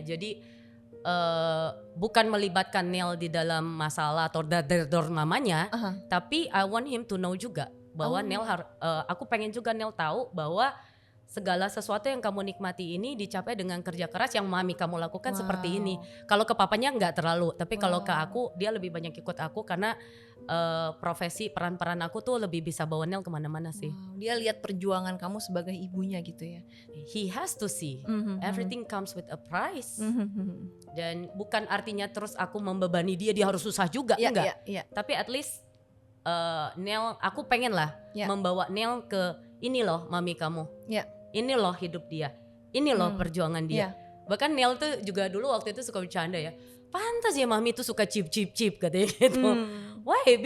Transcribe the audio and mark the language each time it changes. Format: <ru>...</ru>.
<id>Jadi bukan melibatkan Neil di dalam masalah atau dador mamanya, tapi</id> <en>I want him to know</en> <id>juga bahwa Neil aku pengen juga Neil tahu bahwa segala sesuatu yang kamu nikmati ini dicapai dengan kerja keras yang mami kamu lakukan seperti ini. Kalau ke papanya nggak terlalu, tapi kalau ke aku dia lebih banyak ikut aku karena profesi peran-peran aku tuh lebih bisa bawa Neil kemana-mana sih. Dia lihat perjuangan kamu sebagai ibunya gitu ya.</id> <en>He has to see everything comes with a price.</en> <id>Dan bukan artinya terus aku membebani dia harus susah juga, enggak. Tapi at least Neil, aku pengen lah membawa Neil ke ini loh mami kamu. Ini loh hidup dia, ini loh perjuangan dia. Bahkan Neil tuh juga dulu waktu itu suka bercanda ya, pantas ya mami tuh suka chip katanya gitu. Why?</id>